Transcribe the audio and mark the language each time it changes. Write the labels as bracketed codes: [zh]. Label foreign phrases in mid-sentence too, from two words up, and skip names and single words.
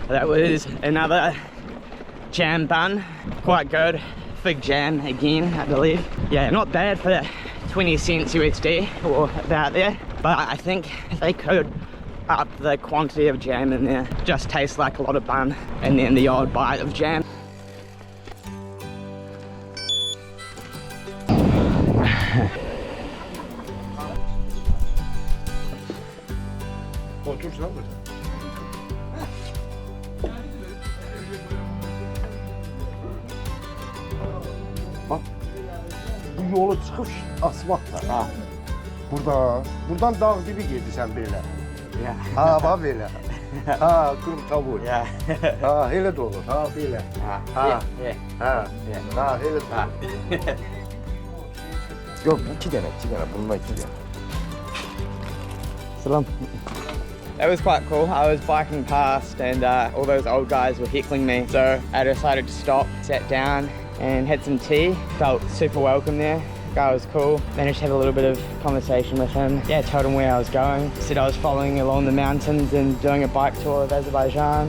[en] That was another jam bun. Quite good. Fig jam again, I believe. Yeah, not bad for 20 cents USD or about there. But I think they could up the quantity of jam in there. Just tastes like a lot of bun and then the odd bite of jam. [tr] Otursana burada. Bak, bu yolu çıkış asfaltlar ha. [az] Buradan [tr] dağ gibi [az] gedirsən belə. Ha, bax belə. Ha, [tr] kırım tavuğu. [az] Ha, elə də olur. Ha, belə. Ha, elə də. Yok, 2 dənə, bununla 2 dənə. Salam. [en] That was quite cool. I was biking past and all those old guys were heckling me. So I decided to stop, sat down and had some tea. Felt super welcome there. The guy was cool. Managed to have a little bit of conversation with him. Yeah, told him where I was going. Said I was following along the mountains and doing a bike tour of Azerbaijan.